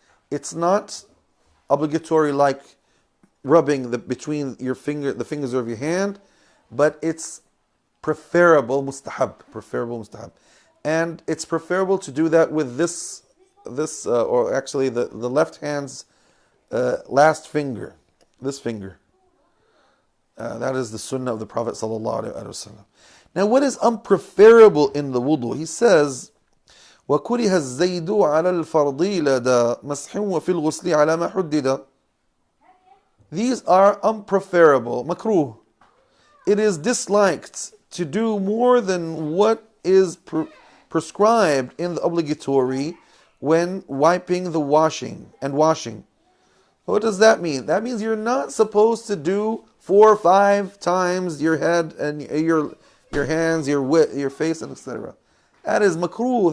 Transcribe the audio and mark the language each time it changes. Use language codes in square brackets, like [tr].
[en] It's not obligatory like rubbing between the fingers of your hand, but it's preferable mustahab. And it's preferable to do that with this or actually the left hand's last finger, this finger. That is the sunnah of the Prophet ﷺ. Now, what is unpreferable in the wudu? He says, [ar] وَكُرِهَ الزَّيْدُ عَلَى الْفَرْضِ لَدَى مَسْحٍ وَفِي الْغُسْلِ عَلَى مَا حُدِّدَ. [en] These are unpreferable, makruh. It is disliked to do more than what is prescribed in the obligatory when wiping the washing. What does that mean? That means you're not supposed to do 4 or 5 times your head and your hands, your face, and etc. That is makruh.